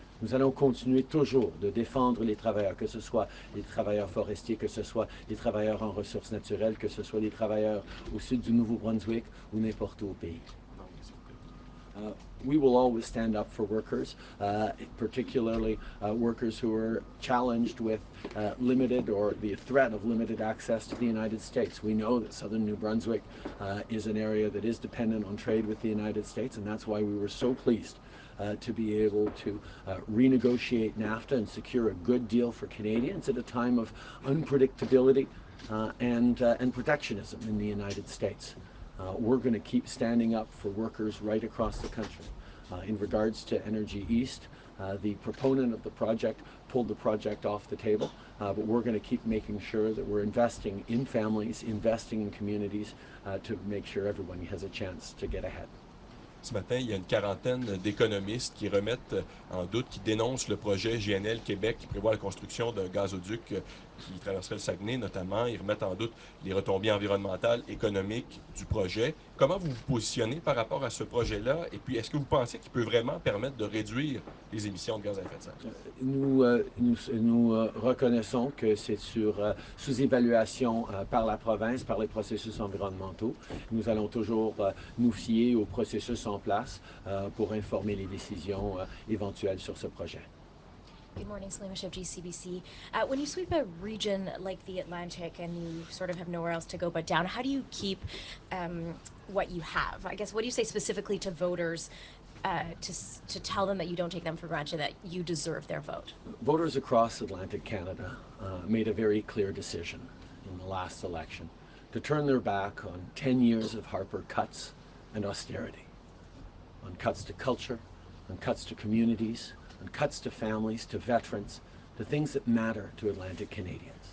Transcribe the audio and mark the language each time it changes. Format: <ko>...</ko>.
<fr>Nous allons continuer toujours de défendre les travailleurs, que ce soit les travailleurs forestiers, que ce soit les travailleurs en ressources naturelles, que ce soit les travailleurs au sud du Nouveau-Brunswick ou n'importe où au pays.</fr> <en>We will always stand up for workers, particularly workers who are challenged with limited or the threat of limited access to the United States. We know that southern New Brunswick is an area that is dependent on trade with the United States, and that's why we were so pleased to be able to renegotiate NAFTA and secure a good deal for Canadians at a time of unpredictability and protectionism in the United States. We're going to keep standing up for workers right across the country. In regards to Energy East, the proponent of the project pulled the project off the table, but we're going to keep making sure that we're investing in families, investing in communities to make sure everyone has a chance to get ahead.</en> <fr>Ce matin, il y a une quarantaine d'économistes qui remettent en doute, qui dénoncent le projet GNL Québec qui prévoit la construction d'un gazoduc qui traverserait le Saguenay notamment. Ils remettent en doute les retombées environnementales, économiques du projet. Comment vous vous positionnez par rapport à ce projet-là? Et puis, est-ce que vous pensez qu'il peut vraiment permettre de réduire les émissions de gaz à effet de serre? Nous reconnaissons que c'est sous évaluation par la province, par les processus environnementaux. Nous allons toujours nous fier au processus en place pour informer les décisions éventuelles sur ce projet.</fr> <en>Good morning, Salima Shiv, GCBC. When you sweep a region like the Atlantic and you sort of have nowhere else to go but down, how do you keep what you have? I guess, what do you say specifically to voters to tell them that you don't take them for granted, that you deserve their vote? Voters across Atlantic Canada made a very clear decision in the last election to turn their back on 10 years of Harper cuts and austerity, on cuts to culture, on cuts to communities, on cuts to families, to veterans, to things that matter to Atlantic Canadians.</en>